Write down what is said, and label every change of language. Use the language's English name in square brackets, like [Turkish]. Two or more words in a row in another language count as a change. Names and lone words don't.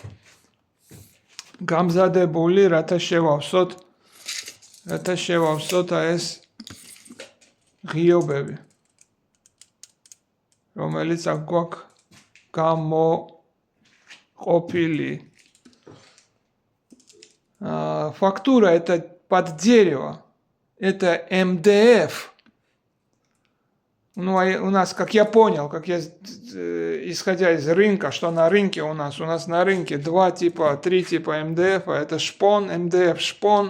[Georgian] გამზადებული, რათა შევავსოთ ეს ღიობები, რომელიც აქ გვაქვს გამოყოფილი. [Russian] Фактура это под дерево, это МДФ. Ну, у нас, как я понял, исходя из рынка, что на рынке у нас на рынке 2 типа, 3 типа МДФ, это шпон, МДФ шпон.